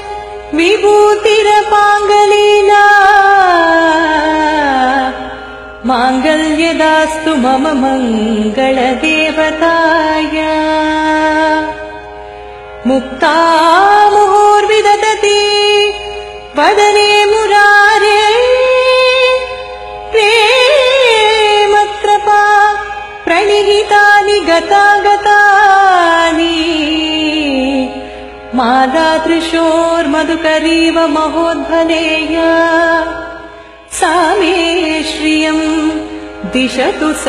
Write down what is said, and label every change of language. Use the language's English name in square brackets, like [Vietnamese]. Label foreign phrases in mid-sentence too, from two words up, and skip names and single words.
[Sanskrit] विभूतिरपाङ्गलीना माङ्गल्यदास्तु मम मङ्गल देवताया मुक्ता मुहुर्विदधति वदने मुरारे प्रेमत्रपा प्रणिहितानि गतागतानि मादादृशोर्मधुकरीव महोद्भलेया सा मे श्रियम् दिशतु